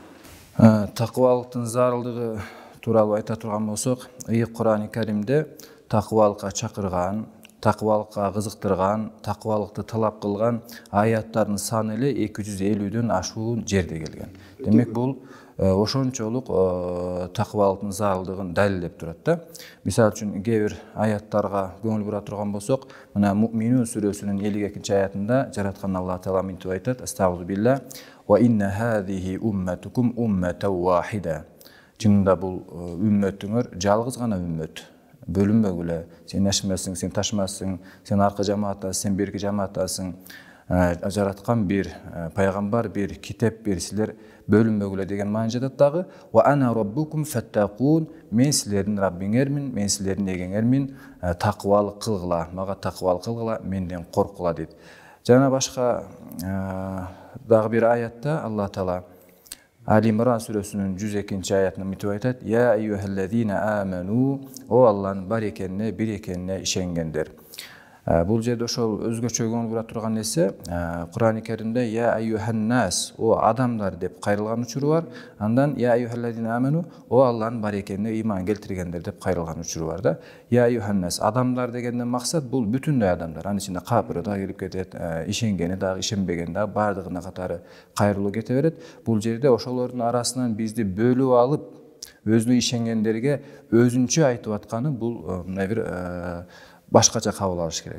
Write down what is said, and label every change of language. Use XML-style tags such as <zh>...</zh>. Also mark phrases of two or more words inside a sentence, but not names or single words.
<ky>Такыбалыктын зарылдыгы тууралуу айта турган болсок, Кур'ан-ы Каримде такыбалыкка чакырган, такыбалыкка кызыктырган, такыбалыкты талап кылган аяттардын саны эле 250дөн ашуун жерде келген. Демек бул ошончолук такыбалыктын зарылдыгын далилдеп турат да. Мисалы үчүн кээ бир аяттарга көңүл бура турган болсок, мына Муъминун сүрөсүнүн 52-аятында жараткан Аллах Таала мынтип айтат:</ky> <ar>أستغفر الله وإن هذه أمتكم أمة واحدة.</ar> <ky>Чынында бул үммөтүңөр жалгыз гана үммөт. Бөлүнбөгүлө, сен ашмасың, сен ташмасың, сен аркы жамааттасың, сен берки жамааттасың. Жараткан бир пайгамбар, бир китеп, бир силер бөлүнбөгүлө деген маани жатат дагы.</ky> <ar>وأنا ربكم فاتقون,</ar> <ky>мен силердин Раббиңермин, мен силердин эгеңермин, такыбалык кылгыла, мага такыбалык кылгыла, менден коркула дейт. Жана башка дагы бир аятта Аллах Таала Али-Имран сүрөсүнүн 102-аятында мынтип айтат:</ky> <ar>يا أيها الذين آمنوا,</ar> <ky>о Аллахнын бар экенине, бир экенине ишенгендер. Бул жерде ошол өзгөчө көңүл бура турган нерсе, Кур'ан-ы Каримде</ky> <ar>يا أيها الناس,</ar> <ky>о адамдар деп кайрылган учуру бар.</ky> <ar>Андан يا أيها الذين آمنوا,</ar> <ky>о Аллахнын бар экенине ыйман келтиргендер деп кайрылган учуру бар да.</ky> <ar>يا أيها الناس,</ar> <ky>адамдар дегенден максат бул бүтүндөй адамдар. Анын ичинде капыры да кирип кетет, ишенгени дагы, ишенбегени дагы, бардыгына катары кайрылуу кете берет. Бул жерде ошолордун арасынан бизди бөлүп алып, өзүнө ишенгендерге өзүнчө айтып атканы бул мына бир башкача кабыл алыш керек.</ky>